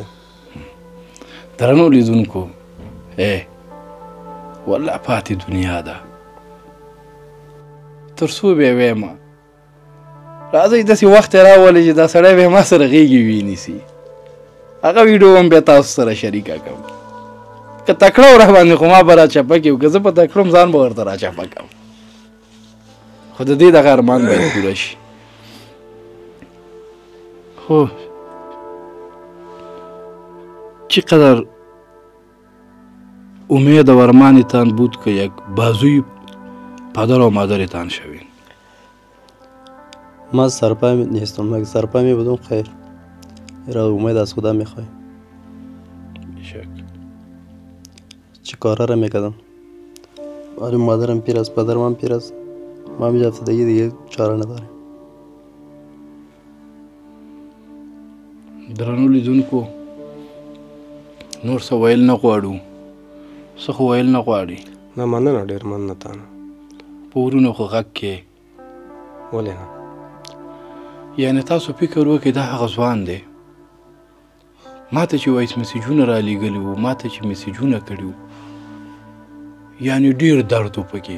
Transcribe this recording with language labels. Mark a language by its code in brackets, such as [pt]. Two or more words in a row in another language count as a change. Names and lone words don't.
[ps] درنو لیدونکو والله پاتې دنیا ده تر څو بیا ویمه راځئ داسې وخت یې راولئ چې دا سړی بیا ما سره غېږې وینیسي. هغه ویډیو هم بیا تاسو سره شریکه کوم. که تکړه ور باندې خو ما به را چپه کړي که زه په تکړه ځان به ورته را چپه کړم. خو د دې دغه ارمان باید پوره شي. [fa] خو چقدر امید و ارمانتان بود که یک بازوی پدر و مادرتان شوین؟ من سرپای نیستم، مگه سرپای می بودم خیر. را امید از خدا میخوای. بیشک. چه کارا را میکردم. آره مادرم پیر است، پدرم هم پیر است. ما می هفتگی دیگه چاره نداریم. [ps] درنو لیدونکو نور څه ویل نه غواړو. څه خو ویل نه غواړي. نه مننه ډېر مننه تانه. په ورونو خو غږ کې ولې نه؟ یعنې تاسو فکر وکړئ دا هغه ځوان دی ما ته چې وایس میسیجونه را لیږلي وو ما ته چې میسیجونه کړي وو یعنې ډېر درد و پکې.